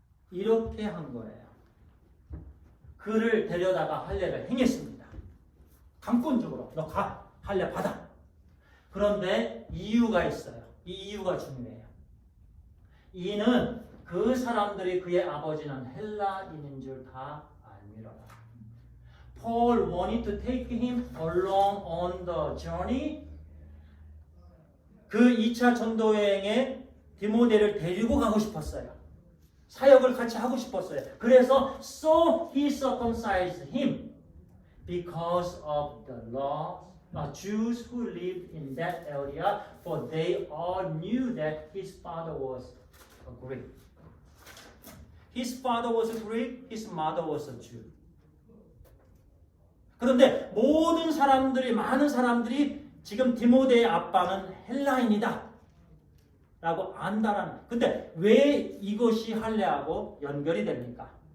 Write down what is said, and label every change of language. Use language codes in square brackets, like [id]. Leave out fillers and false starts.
[ko] 이렇게 한 거예요. 그를 데려다가 할례를 행했습니다. 강권적으로 너 가, 할례 받아. 그런데 이유가 있어요. 이 이유가 중요해요. 이는 그 사람들이 그의 아버지는 헬라인인 줄 다 알미러라. [en] Paul wanted to take him along on the journey. [ko] 그 2차 전도 여행에 디모데를 데리고 가고 싶었어요. 사역을 같이 하고 싶었어요. 그래서 [en] so he circumcised him because of the law Jews who lived in that area, for they all knew that his father was a Greek. His father was a Greek, his mother was a Jew. [ko] 그런데 많은 사람들이 지금 디모데의 아빠는 헬라인이다 라고 안다라는. 근데 왜 이것이 할례하고 연결이 됩니까?